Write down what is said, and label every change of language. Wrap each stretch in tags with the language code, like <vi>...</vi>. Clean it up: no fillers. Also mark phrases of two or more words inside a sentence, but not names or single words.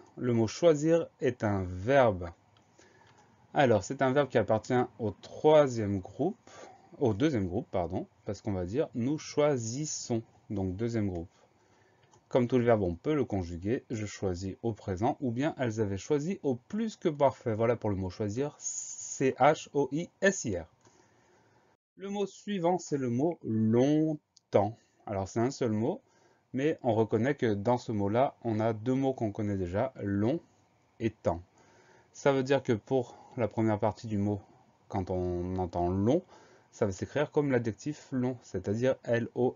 <fr>Le mot choisir est un verbe. Alors, c'est un verbe qui appartient au deuxième groupe, pardon, parce qu'on va dire nous choisissons, donc deuxième groupe. Comme tout le verbe, on peut le conjuguer. Je choisis au présent ou bien elles avaient choisi au plus que parfait. Voilà pour le mot choisir. C-H-O-I-S-I-R. Le mot suivant, c'est le mot longtemps. Alors, c'est un seul mot, mais on reconnaît que dans ce mot-là, on a deux mots qu'on connaît déjà, long et temps. Ça veut dire que pour la première partie du mot, quand on entend long, ça va s'écrire comme l'adjectif long, c'est-à-dire L-O-N.</fr>